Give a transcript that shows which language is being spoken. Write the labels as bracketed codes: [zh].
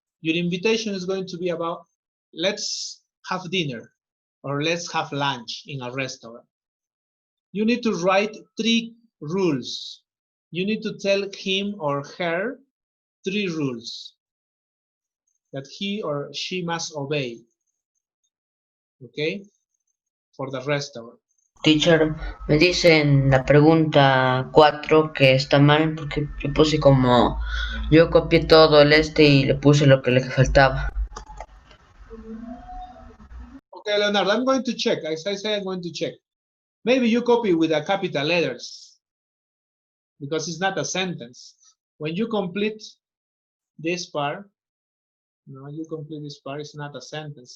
[en] Your invitation is going to be about, let's have dinner or let's have lunch in a restaurant. You need to write 3 rules. You need to tell him or her 3 rules that he or she must obey. Okay? For the restaurant. [es] Teacher, me dice en la pregunta 4 que está mal porque yo puse como, yo copié todo el y le puse lo que le faltaba. [en] Okay, Leonardo, I'm going to check. As I say, I'm going to check. Maybe you copy with the capital letters because it's not a sentence. When you complete this part, no, you complete this part, it's not a sentence.